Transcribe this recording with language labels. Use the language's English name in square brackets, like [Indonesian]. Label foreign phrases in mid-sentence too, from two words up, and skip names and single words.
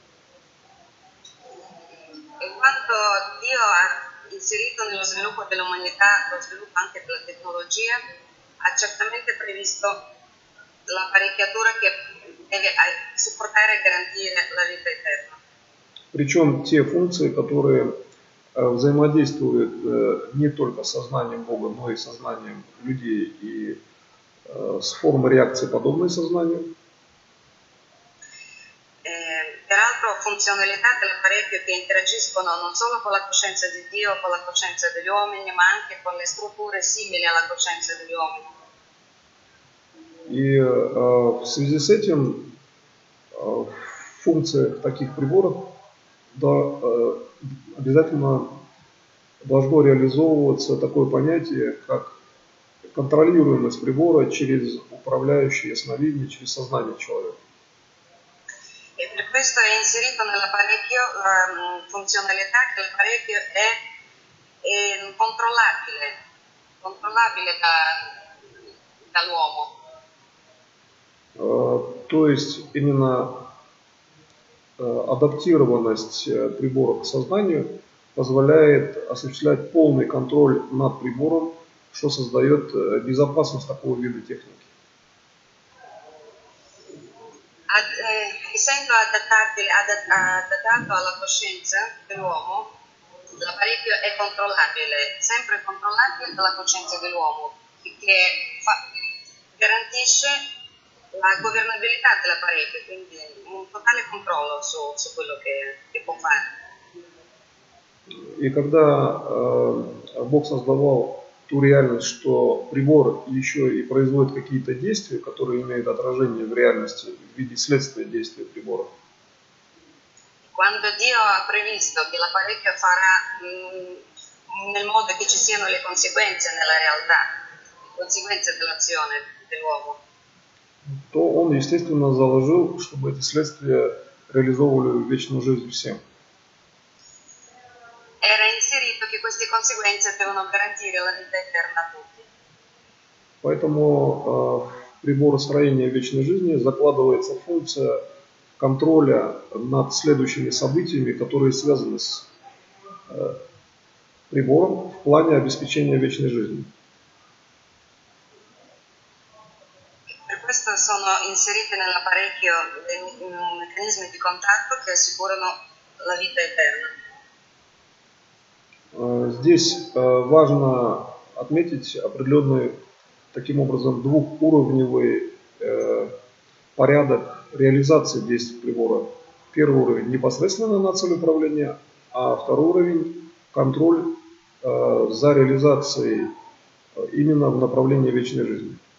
[Italian] E quando Dio ha inserito nello sviluppo dell'umanità lo sviluppo anche della tecnologia, ha certamente previsto l'apparecchiatura che deve supportare e garantire la vita eterna. [Russian] Причем те функции, которые взаимодействуют не только с сознанием Бога, но и с сознанием людей и с формой реакции, подобной сознанию. [Italian] Peraltro funzionalità dell'apparecchio che interagiscono non solo con la coscienza di Dio, con la coscienza degli uomini, ma anche con le strutture simili alla coscienza degli uomini. [Russian] И в связи с этим в функциях таких приборов обязательно должно реализовываться такое понятие, как контролируемость прибора через управляющее ясновидение, через сознание человека. [Italian] E per questo è inserito nell'apparecchio la funzionalità che l'apparecchio è controllabile dall'uomo. [Russian] То есть именно адаптированность прибора к сознанию позволяет осуществлять полный контроль над прибором, что создает безопасность такого вида техники. [Italian] Essendo adattato alla coscienza dell'uomo, l'apparecchio è controllabile, sempre controllabile dalla coscienza dell'uomo, che garantisce la governabilità dell'apparecchio, quindi un totale controllo su quello che può fare. [Russian] И когда Бог создавал ту реальность, что прибор еще и производит какие-то действия, которые имеют отражение в реальности в виде следствия действия прибора. [Italian] Quando Dio ha previsto che l'apparecchio farà nel modo che ci siano le conseguenze nella realtà, le conseguenze dell'azione dell'uomo, [Russian] то Он, естественно, заложил, чтобы эти следствия реализовывали вечную жизнь всем. [Italian] Era inserito che queste conseguenze devono garantire la vita eterna a tutti. [Russian] Поэтому в приборостроении вечной жизни закладывается функция контроля над следующими событиями, которые связаны с прибором в плане обеспечения вечной жизни. [Italian] Per questo sono inseriti nell'apparecchio dei meccanismi di contatto che assicurano la vita eterna. [Russian] Здесь важно отметить определенный, таким образом, двухуровневый порядок реализации действий прибора. Первый уровень непосредственно на цель управления, а второй уровень контроль за реализацией именно в направлении вечной жизни.